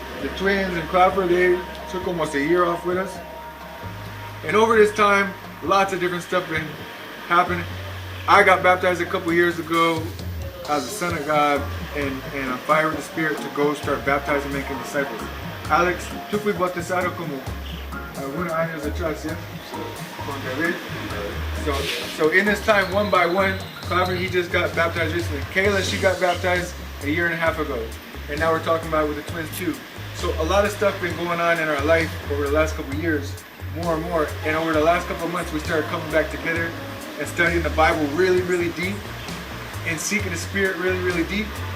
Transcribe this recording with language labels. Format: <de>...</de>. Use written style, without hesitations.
<en>The twins and Clapper, they took almost a year off with us. And over this time, lots of different stuff been happening. I got baptized a couple years ago as a son of God, and on fire with the Spirit to go start baptizing, making disciples.</en> <es>Alex, tú fui bautizado como algunos años atrás, ¿ya? Con David.</es> <en>So in this time, one by one, Clapper, he just got baptized recently. Kayla, she got baptized a year and a half ago. And now we're talking about it with the twins too. So a lot of stuff been going on in our life over the last couple of years, more and more. And over the last couple of months, we started coming back together and studying the Bible really, really deep, and seeking the Spirit really, really deep.</en>